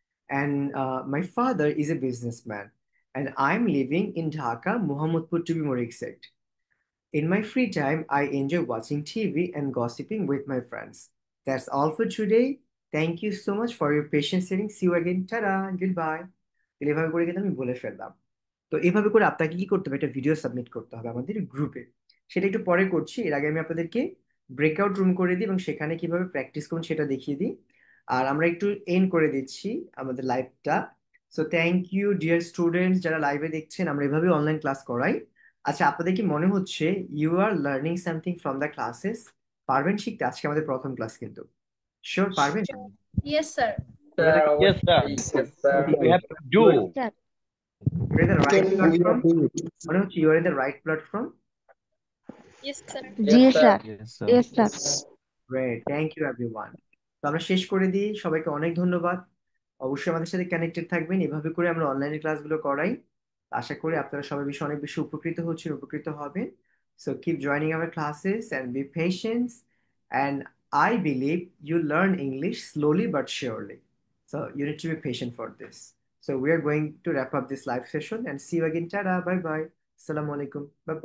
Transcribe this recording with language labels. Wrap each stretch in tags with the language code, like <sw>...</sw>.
<en>And my father is a businessman. And I'm living in Dhaka, Mohammadpur to be more exact. In my free time, I enjoy watching TV and gossiping with my friends. That's all for today. Thank you so much for your patience hearing. See you again. Ta-da. Goodbye.</en> <bn>তাহলে এভাবে করে কিন্তু আমি বলে ফেললাম। তো এভাবে করে আপনাকে কি করতে হবে, একটা ভিডিও সাবমিট করতে হবে আমাদের গ্রুপে। সেটা একটু পরে করছি, এর আগে আমি আপনাদেরকে ব্রেকআউট রুম করে দিই এবং সেখানে কিভাবে প্র্যাকটিস করুন সেটা দেখিয়ে দিই। আর আমরা একটু এন্ড করে দিচ্ছি আমাদের লাইভটা।</bn> <en>so thank you dear students</en> <bn>যারা লাইভে দেখছেন, আমরা এভাবে অনলাইন ক্লাস করাই।</bn> <en>আচ্ছা,</en> <bn>আপনাদের কি মনে হচ্ছে</bn> <en>You are learning something from the classes?</en> <bn>পারবেন শিখতে? আজকে আমাদের প্রথম ক্লাস কিন্তু। শিওর পারবেন?</bn> <en>Yes, sir. Sir, Yes, sir. yes, sir. We have to do. Sir. You're in the right Can we platform. do it?</en> <bn>মনে হচ্ছে</bn> <en>you are in the right platform. Yes, sir.</en> <bn>G</bn> <en>Yes, sir.</en> <bn>Sir,</bn> <en>Yes, sir. Yes sir. Great, thank you everyone.</en> <bn>তো আমরা শেষ করে দিই, সবাইকে অনেক ধন্যবাদ। অবশ্যই আমাদের সাথে কানেক্টেড থাকবেন, এভাবে করে আমরা অনলাইনে ক্লাসগুলো করাই। আশা করি আপনারা সবাই অনেক বেশি উপকৃত হচ্ছেন, উপকৃত হবেন।</bn> <en>So keep joining our classes and be patient, and I believe you learn English slowly but surely. So you need to be patient for this. So we are going to wrap up this live session and see you again. Tada, bye bye. Assalamu alaikum. Bye bye.</en>